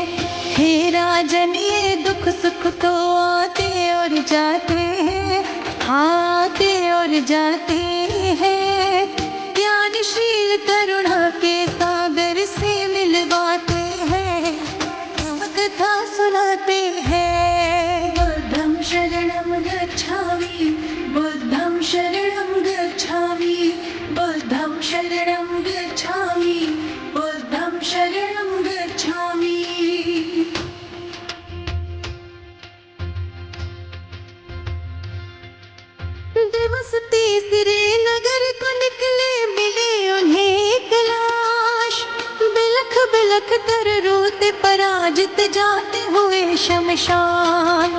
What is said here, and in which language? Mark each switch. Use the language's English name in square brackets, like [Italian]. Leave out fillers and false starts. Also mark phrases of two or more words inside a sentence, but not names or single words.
[Hindi] हे राजन ये दुख सुख तो आते और जाते हैं, आते और जाते हैं। ज्ञानशील करुणा के सागर से मिलवाते हैं, कथा सुनाते हैं। [Pali] बुद्धं शरणं गच्छामि, बुद्धं शरणं गच्छामि, बुद्धं शरणं गच्छामि, बुद्धं शरणं गच्छामि। [Hindi] दिवस तीसरे नगर को निकले, मिले उन्हें एक लाश। बिलख बिलख कर रो होते पराजित जाते हुए शमशान।